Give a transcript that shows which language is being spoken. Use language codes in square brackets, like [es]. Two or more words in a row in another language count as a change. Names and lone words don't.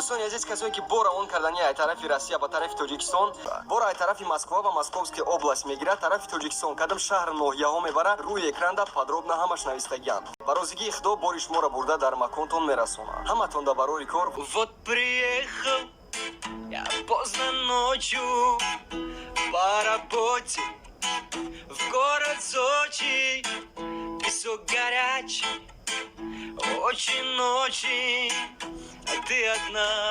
[tg] дӯстони азиз, касое ки бо равон кардани ай тарафи Россия ба тарафи Тоҷикистон, бо ай тарафи Москва ва Московская область мегирад, тарафи Тоҷикистон кадам шаҳр ноҳияҳо мебарад, рӯи экранда подробно ҳамаш навистагианд. Ба розигии Худо бори шуморо бурда дар маконтон мерасонад. Ҳаматон да барори кор. [ru] Вот приехал я поздно ночью по работе в город Сочи. Песок горячий, очень-очень, а ты одна.